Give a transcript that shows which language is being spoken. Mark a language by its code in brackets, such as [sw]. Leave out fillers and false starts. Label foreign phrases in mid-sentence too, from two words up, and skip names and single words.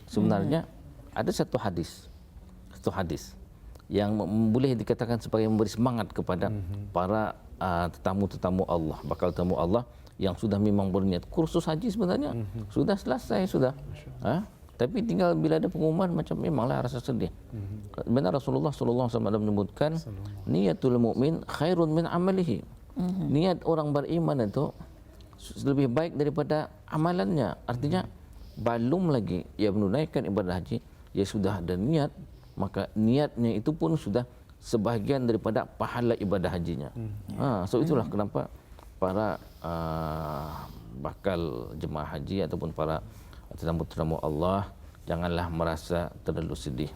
[ms] Sebenarnya ada satu hadis yang boleh dikatakan sebagai memberi semangat kepada para tetamu-tetamu Allah, bakal tamu Allah yang sudah memang berniat kursus haji sebenarnya sudah selesai sudah. Tapi tinggal bila ada pengumuman macam memanglah rasa sedih. Benar Rasulullah [ar] صلى الله عليه وسلم [ms] menyebutkan [ar] نية المؤمن خير من عمله. [ms] Niat orang beriman itu lebih baik daripada amalannya. Artinya belum lagi ia menunaikan ibadah haji, ia sudah ada niat, maka niatnya itu pun sudah sebahagian daripada pahala ibadah hajinya. So itulah kenapa para bakal jemaah haji ataupun para tetamu-tetamu Allah janganlah merasa terlalu sedih.